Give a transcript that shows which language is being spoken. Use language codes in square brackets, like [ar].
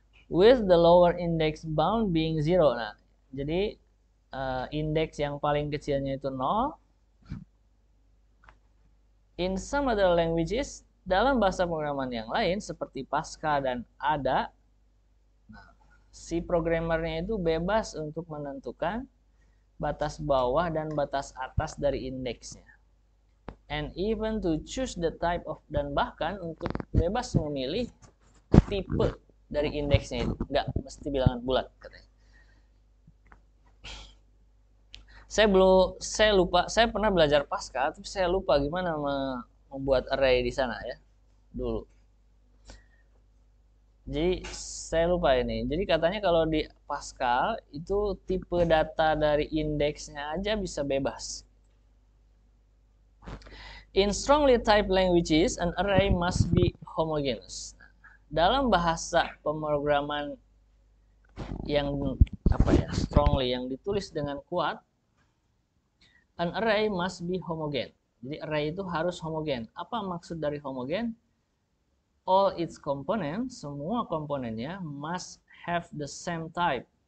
[en] With the lower index bound being 0. [id] Nah, jadi indeks yang paling kecilnya itu 0. [en] In some other languages, [id] dalam bahasa pemrograman yang lain seperti Pascal dan Ada, si programmernya itu bebas untuk menentukan batas bawah dan batas atas dari indeksnya. [en] And even to choose the type of, [id] dan bahkan untuk bebas memilih tipe dari indeksnya itu, nggak mesti bilangan bulat katanya. Saya lupa, saya pernah belajar Pascal, tapi saya lupa gimana membuat array di sana ya dulu. Jadi saya lupa ini. Jadi katanya kalau di Pascal itu tipe data dari indeksnya aja bisa bebas. [en] In strongly typed languages, an array must be homogeneous. [id] Dalam bahasa pemrograman yang strongly, yang ditulis dengan kuat, [en] an array must be [id] homogen. Jadi array itu harus homogen. Apa maksud dari homogen? [en] All its components, [id] semua komponennya [en] must have the same type.